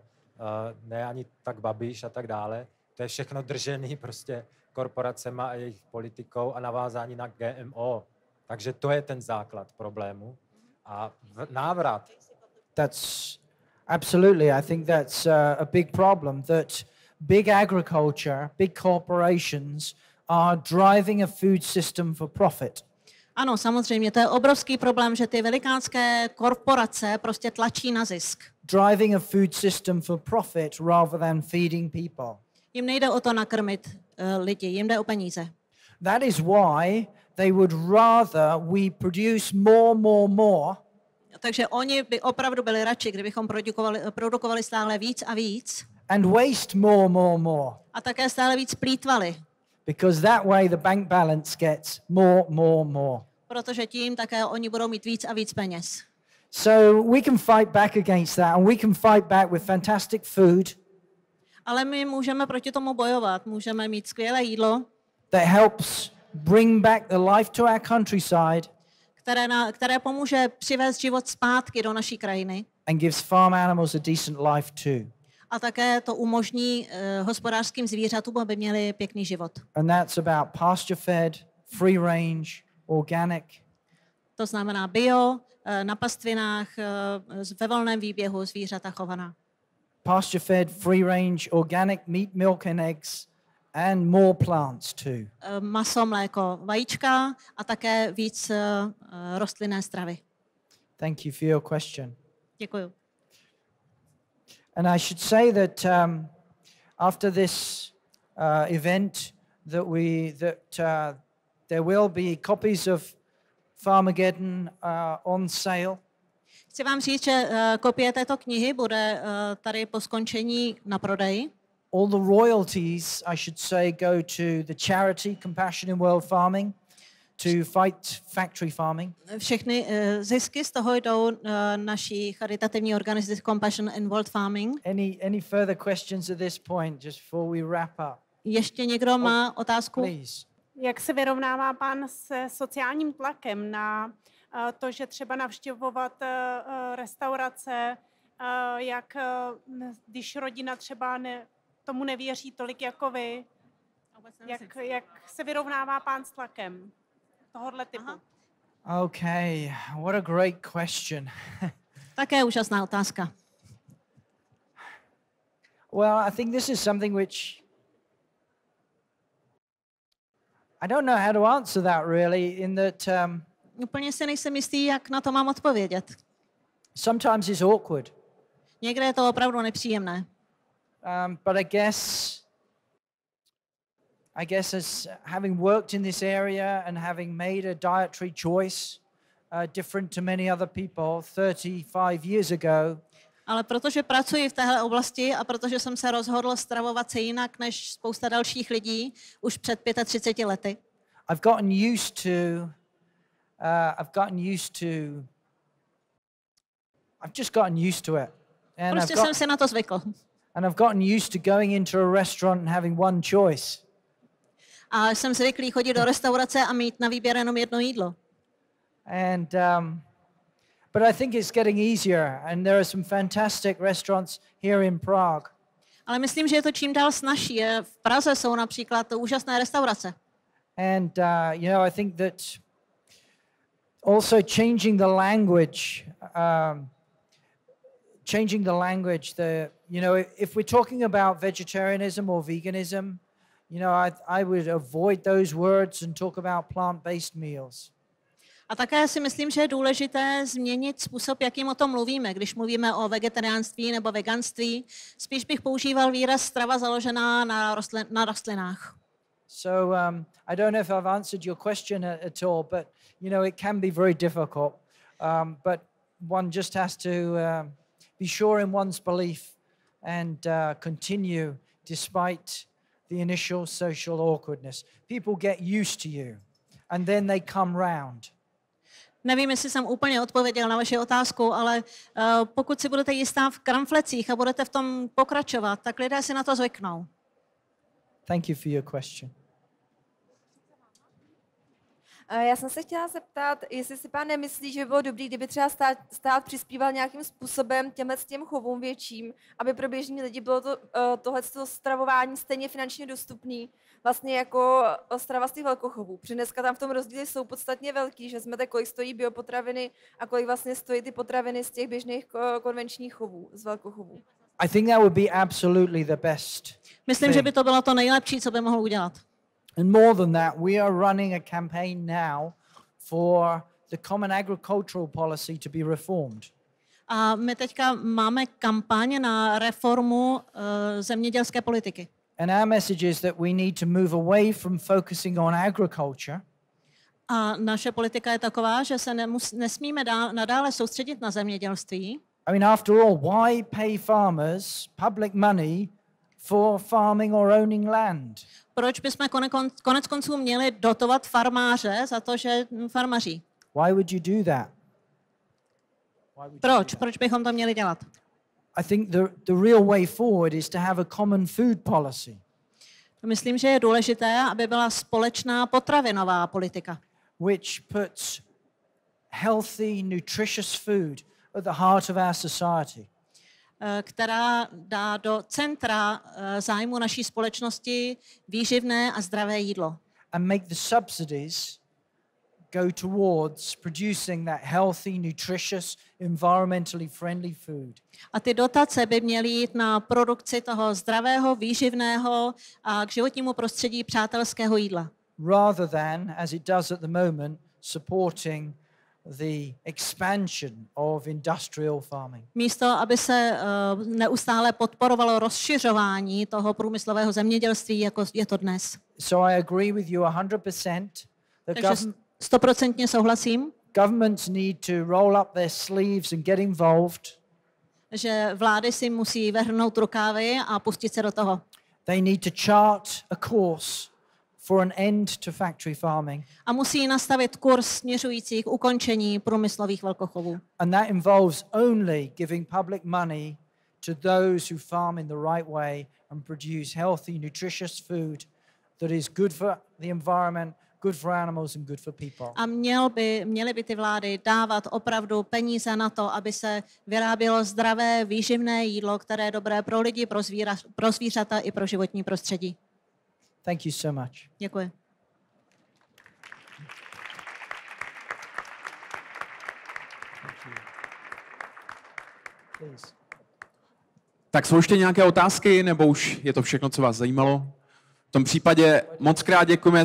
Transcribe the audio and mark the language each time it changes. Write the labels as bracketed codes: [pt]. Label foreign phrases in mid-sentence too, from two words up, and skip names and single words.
[cs] Ne ani tak Babiš a tak dále. To je všechno držený prostě korporacema a jejich politikou a navázání na GMO. Takže to je ten základ problému. A návrat. [en] That's absolutely, I think that's a big problem, that big agriculture, big corporations are driving a food system for profit. [cs] Ano, samozřejmě, to je obrovský problém, že ty velikánské korporace prostě tlačí na zisk. [en] Driving a food system for profit rather than feeding people. [cs] Jim nejde o to nakrmit lidi, jim jde o peníze. [en] That is why they would rather we produce more. [cs] Takže oni by opravdu byli radši, kdybychom produkovali stále víc a víc. [en] And waste more. [cs] A také stále víc plýtvali. [en] Because that way the bank balance gets more. [cs] Protože tím také oni budou mít víc a víc peněz. [en] So we can fight back against that and we can fight back with fantastic food. [cs] Ale my můžeme proti tomu bojovat. Můžeme mít skvělé jídlo, [en] that helps bring back the life to our countryside [cs] které pomůže přivést život zpátky do naší krajiny. [en] and gives farm animals a decent life too. [cs] A také to umožní hospodářským zvířatům, aby měli pěkný život. [en] And that's about pasture-fed, free range, organic. [cs] To znamená bio, na pastvinách, ve volném výběhu zvířata chovaná. [en] pasture-fed, free-range, organic meat, milk and eggs, and more plants too. [cs] Maso, mléko, vajíčka a také víc rostlinné stravy. [en] Thank you for your question. [cs] Děkuju. [en] And I should say that after this event, there will be copies of Farmagedon on sale. [cs] Chci vám říct, že kopie této knihy bude tady po skončení na prodej. [en] All the royalties, I should say, go to the charity Compassion in World Farming to fight factory farming. [cs] Všechny zisky z toho jdou naší charitativní organizaci Compassion in World Farming. [en] Any further questions at this point, just before we wrap up? [cs] Ještě někdo má otázku? [en] Please. [cs] Jak se vyrovnává pán se sociálním tlakem na to, že třeba navštěvovat restaurace, jak když rodina třeba tomu nevěří tolik jako vy, jak se vyrovnává pán s tlakem tohohle typu? Aha. [en] Okay, what a great question. [cs] Také úžasná otázka. [en] Well, I think this is something which I don't know how to answer that really, in that [cs] Úplně si nejsem jistý, jak na to mám odpovědět. [en] sometimes it's awkward. [cs] Někde je to opravdu nepříjemné. [en] But I guess as having worked in this area and having made a dietary choice different to many other people 35 years ago, [cs] Ale protože pracuji v téhle oblasti a protože jsem se rozhodl stravovat se jinak než spousta dalších lidí už před 35 lety, [en] I've just gotten used to it. And [cs] prostě jsem si na to zvykl. [en] And I've gotten used to going into a restaurant and having one choice. [cs] A jsem zvyklý chodit do restaurace a mít na výběr jenom jedno jídlo. [en] And but I think it's getting easier, and there are some fantastic restaurants here in Prague. [cs] Ale myslím, že je to čím dál snazší. V Praze jsou například úžasné restaurace. [en] And I think that also changing the language, if we're talking about vegetarianism or veganism, I would avoid those words and talk about plant-based meals. [cs] A také si myslím, že je důležité změnit způsob, jakým o tom mluvíme. Když mluvíme o vegetariánství nebo veganství, spíš bych používal výraz strava založená na rostlinách. [en] So I don't know if I've answered your question at all, but it can be very difficult. But one just has to be sure in one's belief and continue despite the initial social awkwardness. People get used to you, and then they come round. [cs] Nevím, jestli jsem úplně odpověděl na vaši otázku, ale pokud si budete jistá v kramflecích a budete v tom pokračovat, tak lidé si na to zvyknou. [en] Thank you for your question. [cs] Já jsem se chtěla zeptat, jestli si pán nemyslí, že by bylo dobré, kdyby třeba stát přispíval nějakým způsobem těm chovům větším, aby pro běžní lidi bylo tohleto stravování stejně finančně dostupný, vlastně jako strava z těch velkochovů. Protože dneska tam v tom rozdíly jsou podstatně velký, že jsme kolik stojí biopotraviny a kolik vlastně stojí ty potraviny z těch běžných konvenčních chovů, z velkochovů. [en] I think that would be absolutely the best. [cs] Myslím, že by to bylo to nejlepší, co by mohl udělat. [en] And more than that, we are running a campaign now for the common agricultural policy to be reformed. [cs] A my teďka máme kampaň na reformu zemědělské politiky. [en] And our message is that we need to move away from focusing on agriculture. [cs] A naše politika je taková, že se nesmíme nadále soustředit na zemědělství. [en] I mean, after all, why pay farmers public money for farming or owning land? [cs] Proč bychom konec konců měli dotovat farmáře za to, že farmaří? [en] Why would you do that? [cs] Proč? Proč bychom to měli dělat? [en] I think the real way forward is to have a common food policy. [cs] Myslím, že je důležité, aby byla společná potravinová politika. [en] Which puts healthy, nutritious food at the heart of our society. [cs] Která dá do centra zájmu naší společnosti výživné a zdravé jídlo. [en] And make the subsidies go towards producing that healthy, nutritious, environmentally friendly food. [cs] A ty dotace by měly jít na produkci toho zdravého, výživného a k životnímu prostředí přátelského jídla. [en] Rather than, as it does at the moment, supporting the expansion of industrial farming. [cs] Místo, aby se neustále podporovalo rozšiřování toho průmyslového zemědělství, jako je to dnes. [en] So I agree with you 100%. [cs] Takže 100% souhlasím, [en] Governments need to roll up their sleeves and get involved. [cs] že vlády si musí vrhnout rukávy a pustit se do toho. [en] They need to chart a course for an end to factory farming. [cs] A musí nastavit kurz směřující k ukončení průmyslových velkochovů. [en] And that involves only giving public money to those who farm in the right way and produce healthy, nutritious food that is good for the environment, good for animals and good for people. [cs] A měly by ty vlády dávat opravdu peníze na to, aby se vyrábělo zdravé, výživné jídlo, které je dobré pro lidi, pro zvířata i pro životní prostředí. [en] Thank you so much. [cs] Děkuji. [en] Please. [cs] Tak jsou ještě nějaké otázky, nebo už je to všechno, co vás zajímalo? V tom případě moc krát děkujeme.